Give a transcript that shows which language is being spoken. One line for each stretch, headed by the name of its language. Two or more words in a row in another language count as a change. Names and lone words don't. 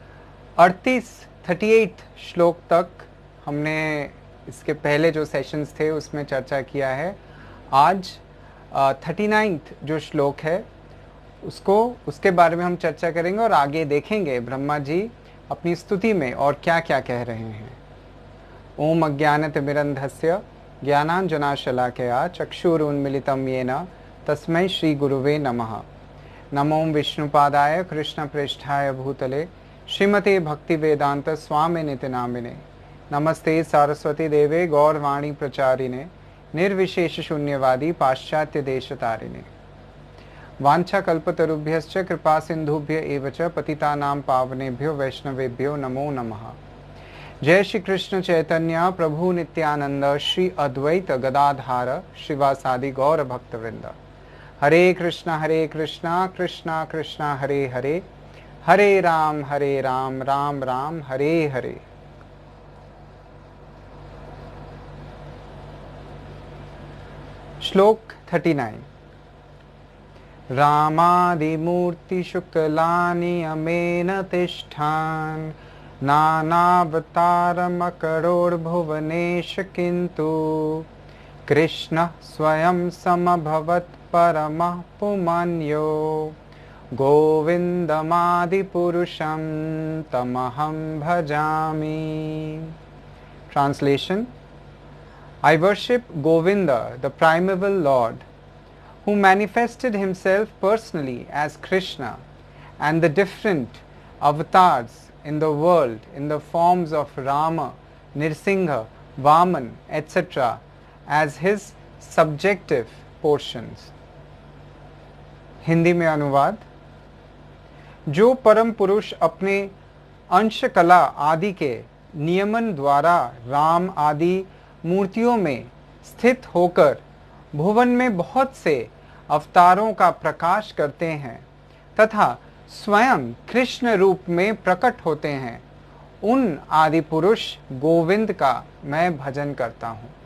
Hindi: 38 श्लोक तक हमने इसके पहले जो सेशंस थे उसमें चर्चा किया है। आज 39 जो श्लोक है उसके बारे में हम चर्चा करेंगे और आगे देखेंगे ब्रह्मा जी अपनी स्तुति में और क्या क्या कह रहे हैं।
Sanskrit: ओम अज्ञानतिमिरन्धस्य ज्ञानाञ्जनशलाकया चक्षुरुन्मीलितं येन तस्मै श्रीगुरुवे नमः। नमो विष्णुपादाय कृष्णप्रेष्ठाय भूतले श्रीमते भक्तिवेदांत स्वामिनिति नामिने। नमस्ते सरस्वती देवे गौरवाणी प्रचारिणे निर्विशेष शून्यवादी पाश्चात्य देशतारिणे। वाञ्छाकल्पतरुभ्यश्च कृपा सिन्धुभ्य एव च पतितानां पावनेभ्यो वैष्णवेभ्यो नमो नमः। जय श्री कृष्ण चैतन्य प्रभु नित्यानंद श्री अद्वैत गदाधार श्रीवासादि गौर भक्तवृंद। हरे कृष्णा कृष्णा कृष्णा हरे हरे, हरे राम राम राम हरे हरे।
Hindi: श्लोक 39।
Sanskrit: रामादिमूर्ति शुक्लानि अमेन तिष्ठान् नानावतारमकरोर्भुवनेश किन्तु कृष्णः स्वयं समभवत् परमः पुमान्यो गोविन्दमादिपुरुषं तमहं भजामि।
English: Translation: I worship Govinda, the primeval Lord, who manifested himself personally as Krishna and the different avatars in the world in the forms of Rama, Nirsingha, Vaman, etc. as his subjective portions.
Hindi: हिंदी में अनुवाद। जो परम पुरुष अपने अंश कला आदि के नियमन द्वारा राम आदि मूर्तियों में स्थित होकर भुवन में बहुत से अवतारों का प्रकाश करते हैं तथा स्वयं कृष्ण रूप में प्रकट होते हैं, उन आदि पुरुष गोविंद का मैं भजन करता हूं।